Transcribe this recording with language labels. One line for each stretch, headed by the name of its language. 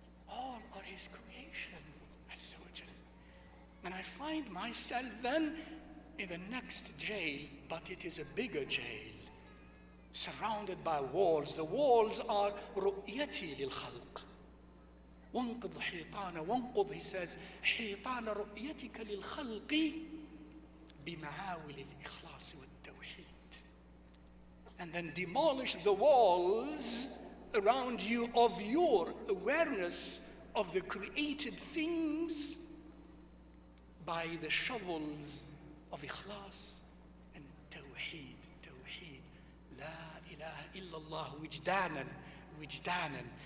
English: All are his creation, Azza wa Jal. And I find myself then in the next jail, but it is a bigger jail, surrounded by walls. The walls are
Arabic: رؤيتي للخلق. وانقض حيطان وانقض,
English: he says,
Arabic: حيطان رؤيتك للخلق بمعاول الإخلاص والتوحيد.
English: And then demolish the walls around you of your awareness of the created things by the shovels of ikhlas and tawheed.
Arabic: Tawheed. La ilaha illallah wijdanan, wijdanan.